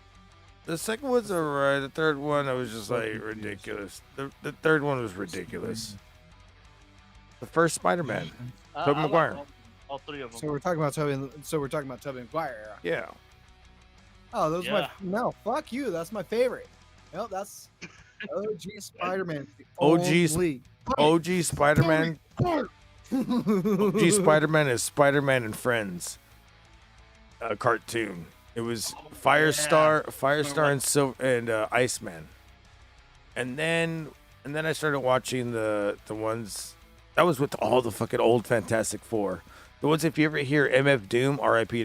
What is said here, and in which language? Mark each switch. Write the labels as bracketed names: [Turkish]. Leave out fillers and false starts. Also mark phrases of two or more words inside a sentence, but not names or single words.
[English] The second one's alright. The third one, I was just like ridiculous. The third one was ridiculous. The first Spider-Man, Tobey I like Maguire. all three of them. So we're talking about Toby. So we're talking about Tobey Maguire era. Yeah. Oh, those are Yeah. no. Fuck you. That's my favorite. Nope, that's OG Spider-Man. OG OG Spider-Man. OG Spider-Man is Spider-Man and Friends. A cartoon. It was Firestar and Iceman. And then I started watching the ones that was with all the fucking old Fantastic Four. The ones, if you ever hear MF Doom, R.I.P.